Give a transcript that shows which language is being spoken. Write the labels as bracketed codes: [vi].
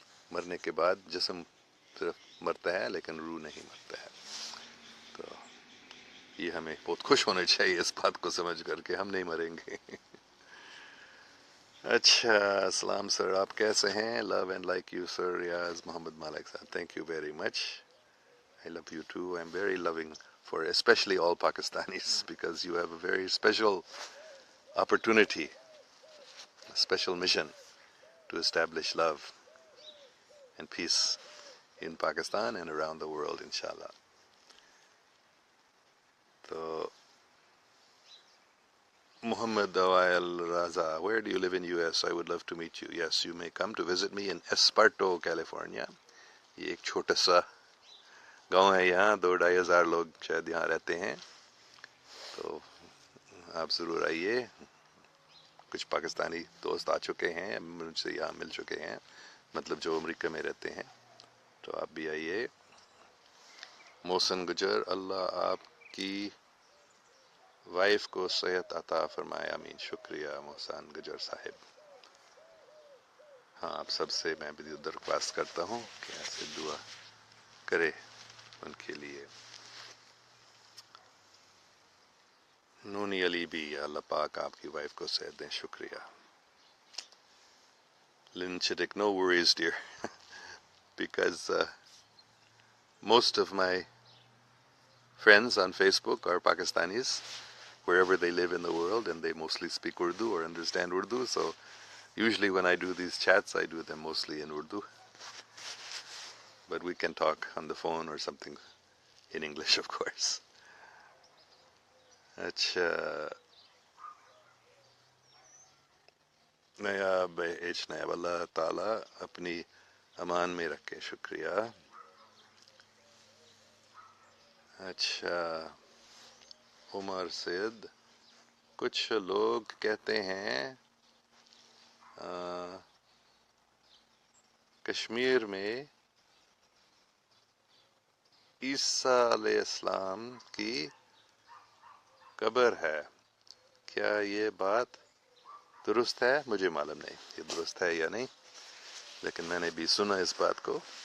[ur] مرنے کے بعد جسم صرف مرتا ہے لیکن روح نہیں مرتا ہے. تو یہ ہمیں بہت خوش ہونا چاہیے اس بات کو سمجھ کر کے ہم نہیں مریں گے. اچھا، السلام سر، آپ کیسے ہیں؟ [en] Love and like you sir. Riaz Muhammad Malik sahib, thank you very much. I love you too. I'm very loving for especially all Pakistanis because you have a very special opportunity, a special mission to establish love and peace in Pakistan and around the world, inshallah. So, Muhammad Awail Raza, where do you live in US? I would love to meet you. Yes, you may come to visit me in Esparto, California. [ur] یہ ایک چھوٹا سا گاؤں ہے، یہاں 2-2.5 ہزار لوگ شاید یہاں رہتے ہیں. تو آپ ضرور آئیے. کچھ پاکستانی دوست آ چکے ہیں مجھ سے، یہاں مل چکے ہیں، مطلب جو امریکہ میں رہتے ہیں. تو آپ بھی آئیے. محسن گجر، اللہ آپ کی وائف کو صحت عطا فرمائے، آمین. شکریہ محسن گجر صاحب. ہاں آپ سب سے میں بھی درخواست کرتا ہوں کہ ایسے دعا کرے ان کے لیے. نونی علی بھی اللہ پاک آپ کی وائف کو صحت دیں. شکریہ. [en] Lynn Chittick, no worries dear because most of my friends on Facebook are Pakistanis wherever they live in the world, and they mostly speak Urdu or understand Urdu, so usually when I do these chats I do them mostly in Urdu, but we can talk on the phone or something in English of course. [ur] اچھا نیاب H نیاب اللہ تعالیٰ اپنی امان میں رکھے. شکریہ. اچھا عمر سید، کچھ لوگ کہتے ہیں کشمیر میں عیسیٰ علیہ السلام کی قبر ہے، کیا یہ بات درست ہے؟ مجھے معلوم نہیں یہ درست ہے یا نہیں، لیکن میں نے بھی سنا اس بات کو.